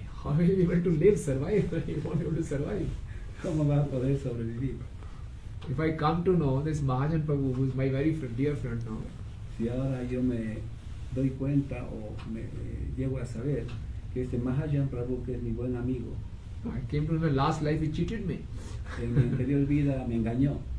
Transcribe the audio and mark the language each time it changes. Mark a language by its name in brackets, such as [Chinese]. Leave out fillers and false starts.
[English] How will he be able to live, survive? He won't be able to survive. [Spanish] ¿Cómo va a poder sobrevivir? [English] If I come to know this Mahajan Prabhu, who is my very dear friend now, [Spanish] Si ahora yo me doy cuenta o me llego a saber que este Mahajan Prabhu, que es mi buen amigo, [English] I came to know in my last life he cheated me. [Spanish] en mi anterior vida me engañó.